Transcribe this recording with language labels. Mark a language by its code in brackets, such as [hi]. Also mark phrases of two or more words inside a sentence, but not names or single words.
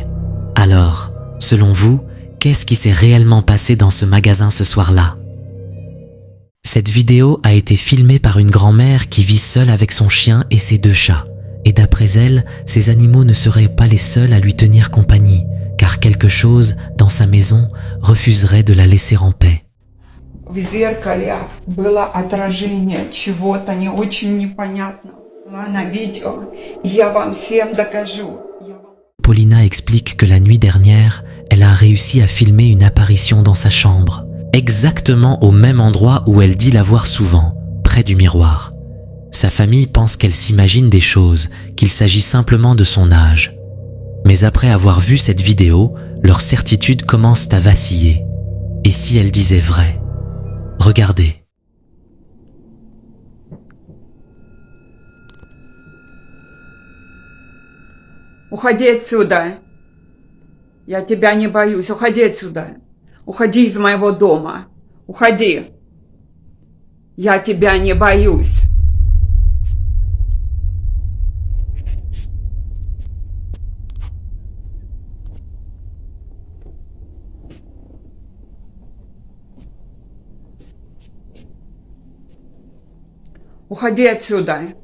[fr] Alors, selon vous, qu'est-ce qui s'est réellement passé dans ce magasin ce soir-là? Cette vidéo a été filmée par une grand-mère qui vit seule avec son chien et ses 2 chats. Et d'après elle, ces animaux ne seraient pas les seuls à lui tenir compagnie, car quelque chose, dans sa maison, refuserait de la laisser en paix. [ru] В зеркале было отражение чего-то не очень непонятного. На видео. Я вам всем докажу. [fr] Paulina explique que la nuit dernière, elle a réussi à filmer une apparition dans sa chambre, exactement au même endroit où elle dit la voir souvent, près du miroir. Sa famille pense qu'elle s'imagine des choses, qu'il s'agit simplement de son âge. Mais après avoir vu cette vidéo, leurs certitudes commencent à vaciller. Et si elle disait vrai? Regardez. [ru] Уходи отсюда. Я тебя не боюсь. Уходи отсюда. Уходи из моего дома. Уходи. Я тебя не боюсь. Уходи отсюда.